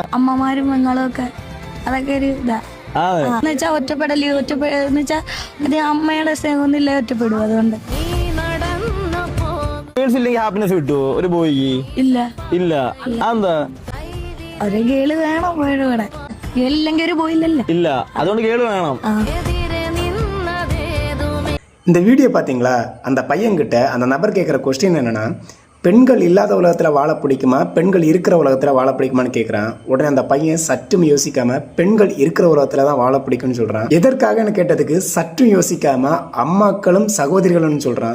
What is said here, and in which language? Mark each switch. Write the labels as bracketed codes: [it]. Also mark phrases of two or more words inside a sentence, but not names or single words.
[ml] അമ്മമാരും പെങ്ങളും ഒക്കെ അതൊക്കെ ഒരു ഇതാ. എന്നുവെച്ചാ ഒറ്റപ്പെടല് എന്ന് വെച്ചാ അത് അമ്മയുടെ സ്നേഹമൊന്നുമില്ല, ഒറ്റപ്പെടും. അതുകൊണ്ട് ഗേൾസ് ഇല്ലെങ്കിൽ ഹാപ്പിനെസ് കിട്ടുമോ ഒരു ബോയ്ക്ക്? ഇല്ല ഇല്ല. എന്താ? ഒരു ഗേള് വേണം പോയുടെ കൂടെ. ഗേളില്ലെങ്കിൽ ഒരു പോയില്ലല്ലോ. ഇല്ല, അതുകൊണ്ട് ഗേള് വേണം. [ta] இந்த வீடியோ பார்த்தீங்களா? அந்த பையன்கிட்ட அந்த நபர் கேட்குற கொஸ்டின் என்னென்னா, பெண்கள் இல்லாத உலகத்தில் வாழ பிடிக்குமா, பெண்கள் இருக்கிற உலகத்தில் வாழ பிடிக்குமான்னு கேட்குறான். உடனே அந்த பையன் சற்றும் யோசிக்காமல் பெண்கள் இருக்கிற உலகத்தில் தான் வாழ பிடிக்கும்னு சொல்கிறான். எதற்காகன்னு கேட்டதுக்கு சற்றும் யோசிக்காமல் அம்மாக்களும் சகோதரிகளும்னு சொல்கிறான்.